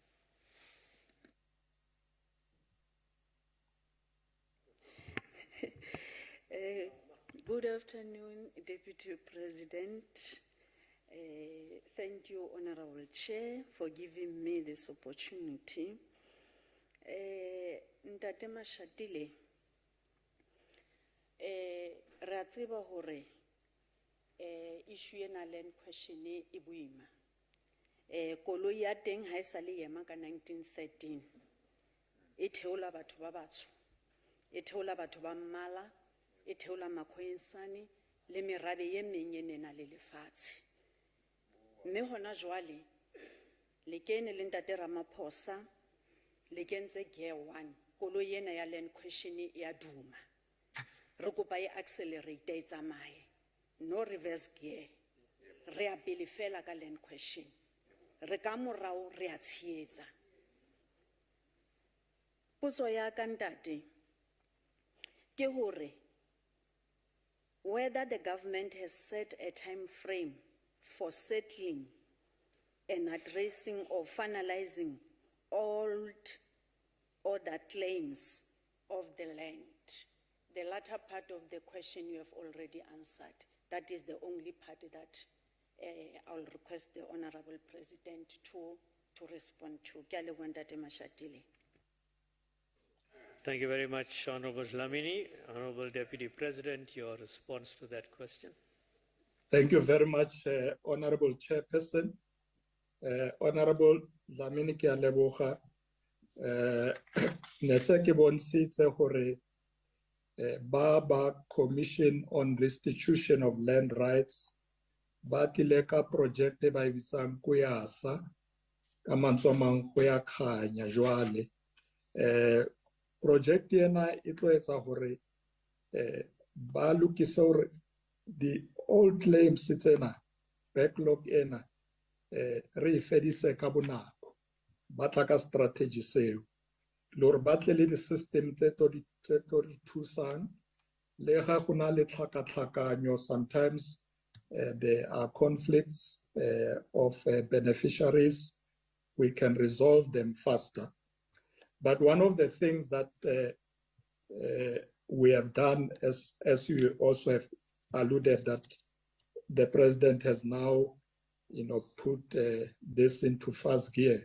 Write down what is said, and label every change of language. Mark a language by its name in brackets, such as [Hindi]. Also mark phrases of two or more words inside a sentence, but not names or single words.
[English] Good afternoon, Deputy President. Thank you, Honorable Chair, for giving me this opportunity. [Southern Sotho] Ntate Mashatile, ra tseba hore issue ena [English] land question [Southern Sotho] e boima. Koloi ya teng ha e sa le ema ka 1913. E theola batho ba batsho, e theola batho ba mmala, e theola makhwensane le merabe ye meng e nena le lefatshe. Mme hona jwale le kene le Ntate Ramaphosa le kentse gear 1, koloi ena ya [English] land question [Southern Sotho] ya duma. Re kopa e accelerate e tsamaye, [English] no reverse gear. [Southern Sotho] Re a pele fela ka [English] land question, [Southern Sotho] re ka morao re a tshietsa. Potso ya ka ntate ke hore [English] whether the government has set a time frame for settling and addressing or finalizing all other claims of the land. The latter part of the question you have already answered. That is the only part that I'll request the Honorable President to respond to. [Southern Sotho] Ke a leboha Ntate Mashatile. [English] Thank you very much, Honourable Dlamini. Honourable Deputy President, your response to that question. Thank you very much, Honourable Chairperson. [Southern Sotho] Honourable Dlamini, ke a leboga. Ne se ke bontshitse hore ba Commission on Restitution of Land Rights ba tlile ka project ba e bitsang Kuyasa ka mantswe a mang go ya khanya jwale. Project ena e tlo etsa hore ba lokise hore [English] the old claims [Southern Sotho] tsena backlog ena re fedise ka bonako ba tla ka strategy seo le hore ba tle le di system tse to di thusang le ga go na le tlhakatlhakanyo. [English] Sometimes there are conflicts of beneficiaries. We can resolve them faster. But one of the things that we have done, as you also have alluded, that the president has now, put this into first gear.